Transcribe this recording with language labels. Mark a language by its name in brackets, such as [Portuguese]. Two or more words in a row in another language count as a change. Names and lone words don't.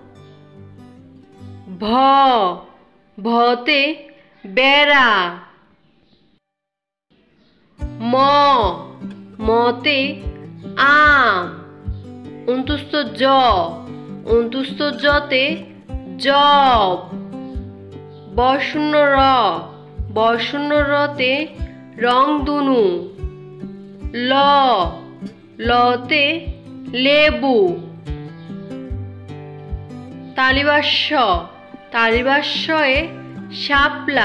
[Bangla] ভ, ভতে বেড়া। ম, মতে আম। অন্তুস্থ জ, অন্তুস্থ জতে জব। বশূন্য র, বশূন্য রতে রংধনু। ল, লতে লেবু। তালিবাস্য, তালিবাস্যে শাপলা।